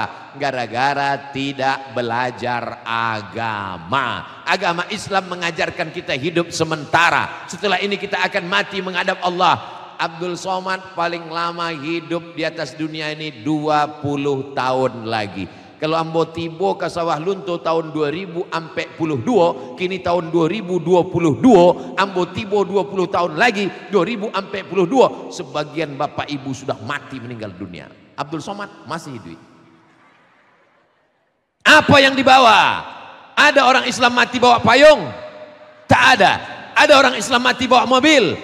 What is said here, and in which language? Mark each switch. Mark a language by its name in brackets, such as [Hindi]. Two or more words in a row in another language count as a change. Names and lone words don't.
[Indonesian] Gara-gara tidak belajar agama. Agama Islam mengajarkan kita hidup sementara, setelah ini kita akan mati menghadap Allah. Abdul Somad paling lama hidup di atas dunia ini 20 tahun lagi. [Minangkabau] Kalau ambo tibo [Indonesian] ke sawah lunto tahun 2042, kini tahun 2022, [Minangkabau] ambo tibo [Indonesian] 20 tahun lagi 2042, sebagian bapak ibu sudah mati meninggal dunia. Abdul Somad masih hidup. Apa yang dibawa? Ada orang Islam mati bawa payung? Tak ada. Ada orang Islam mati bawa mobil?